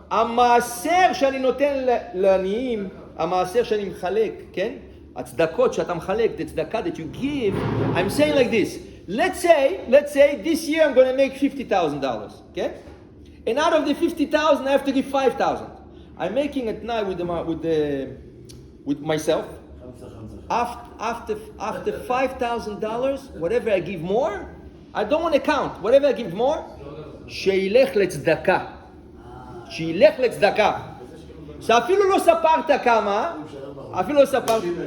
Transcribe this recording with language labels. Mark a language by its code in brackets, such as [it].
[he] המעשר שאני נותן לעניים, המעשר שאני מחלק, כן? הצדקות שאתה מחלק, [en] the tzedakah that you give, I'm saying like this. Let's say this year I'm going to make $50,000, okay? And out of the 50,000, I have to give 5,000. I'm making it now with myself. After $5,000, whatever I give more, I don't want to count. Whatever I give more, [he] שילך לצדקה. שילך לצדקה. שאפילו לא ספרת כמה, אפילו לא ספרת.